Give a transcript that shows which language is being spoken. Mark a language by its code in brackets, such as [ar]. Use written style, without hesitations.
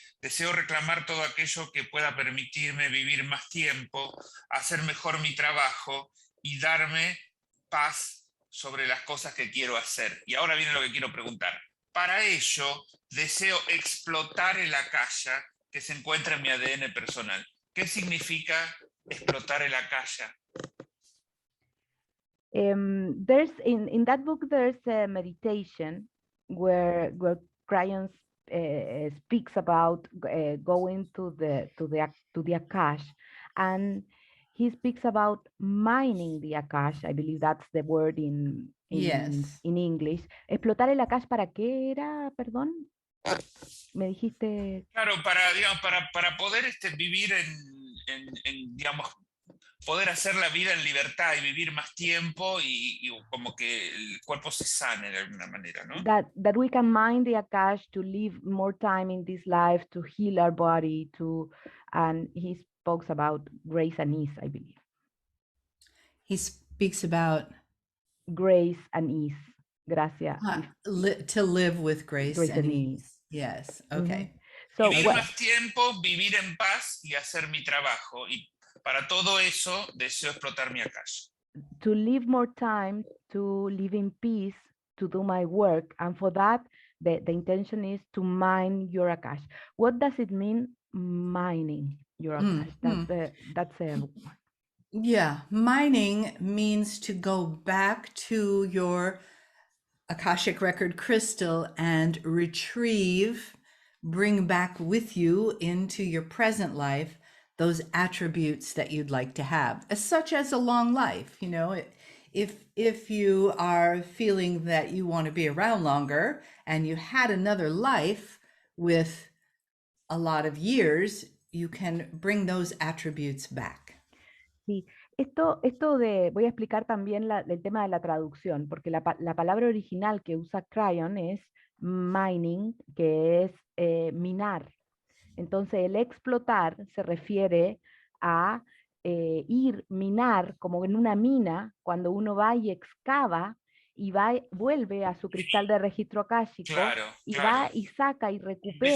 [es] Deseo reclamar todo aquello que pueda permitirme vivir más tiempo, hacer mejor mi trabajo y darme paz sobre las cosas que quiero hacer. Y ahora viene lo que quiero preguntar. Para ello, deseo explotar el akasha que se encuentra en mi ADN personal. ¿Qué significa explotar el akasha? [en] There's in that book there's a meditation where Crayon speaks about going to the Akash, and he speaks about mining the Akash. I believe that's the word Yes. in English. [es] Explotar el Akash, ¿para qué era? Perdón, me dijiste. Claro, digamos, para poder vivir digamos, poder hacer la vida en libertad y vivir más tiempo y como que el cuerpo se sane de alguna manera, ¿no? [en] That we can mine the Akash to live more time in this life, to heal our body, and he speaks about grace and ease, I believe. He speaks about Grace and ease. [es] Gracias. [en] to live with grace and and ease. Yes. Okay. So [es] vivir más tiempo, vivir en paz y hacer mi trabajo. Y para todo eso deseo explotar mi Akash. [en] To live more time, to live in peace, to do my work, and for that, the intention is to mine your Akash. What does it mean, mining your Akash? That's a Yeah, mining means to go back to your Akashic record crystal and retrieve, bring back with you into your present life those attributes that you'd like to have, such as a long life. You know, if you are feeling that you want to be around longer and you had another life with a lot of years, you can bring those attributes back. [es] Sí, esto voy a explicar también el tema de la traducción, porque la palabra original que usa Crayon es mining, que es minar. Entonces, el explotar se refiere a minar, como en una mina, cuando uno va y excava y vuelve a su cristal de registro akáshico, va y saca y recupera.